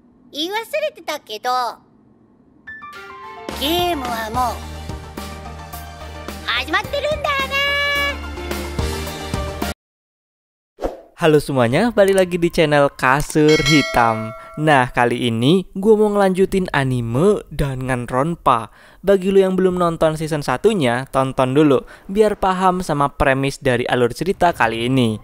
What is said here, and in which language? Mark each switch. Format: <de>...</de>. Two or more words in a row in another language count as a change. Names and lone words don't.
<ja>言い忘れてたけど、ゲームはもう始まってるんだよね。</ja> <id>Halo semuanya, balik lagi di channel Kasur Hitam. Nah, kali ini gue mau ngelanjutin anime Danganronpa. Bagi lo yang belum nonton season satunya, tonton dulu biar paham sama premis dari alur cerita kali ini.</id>